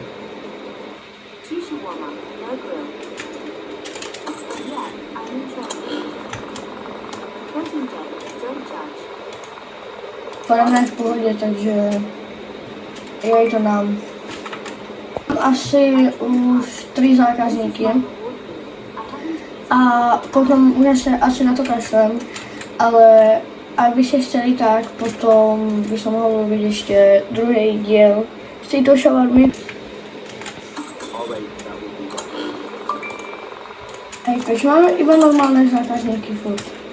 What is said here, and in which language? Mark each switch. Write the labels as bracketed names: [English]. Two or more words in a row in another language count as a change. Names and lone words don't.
[Czech] Podle mě v pohodě, takže já jí to dám. Mám asi už 3 zákazníky a potom už se asi na to kašlem, [Slovak] ale ak by ste chceli, tak potom by som mohol robiť ešte druhý diel z tejto šawarmy. Hej, takže máme iba normálne zákazníky furt.